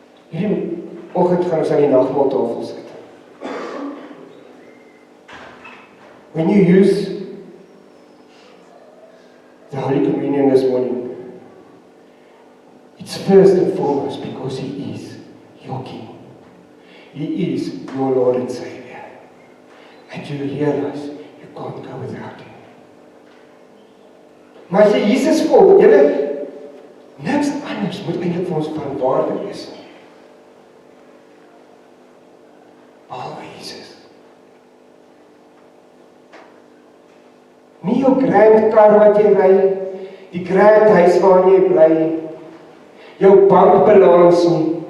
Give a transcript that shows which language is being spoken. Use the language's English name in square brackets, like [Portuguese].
[Afrikaans] Hierdie oggend gaan ons aan die nagmaaltafel sit. [English] When you use the Holy Communion this morning, it's first and foremost because He is your King. He is your Lord and Savior. And you realize you can't go without Him. [Afrikaans] Maar as jy Jesus volg, niks anders moet eintlik vir ons van waarde wees. Behalwe Jesus. Nie jou grand kar wat jy ry, die grand huis waar jy bly, jou bankbalans nie.